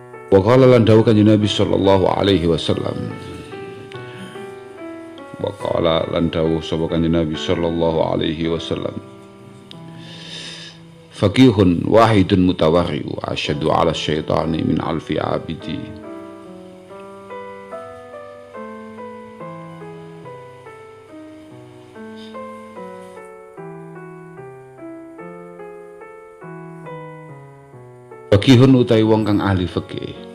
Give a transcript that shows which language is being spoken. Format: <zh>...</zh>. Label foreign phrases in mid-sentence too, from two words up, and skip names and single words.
<ar>وقال</ar> <jv>lan dawuh</jv> <ar>Kanjeng Nabi صلى الله عليه وسلم. وقال</ar> <jv>lan dawuh sapa</jv> <ar>Kanjeng Nabi صلى الله عليه وسلم. فقيه واحد متورع أشد على الشيطان من ألف عابد.</ar> <jv>Faqihun utawi wong kang ahli fikih.</jv>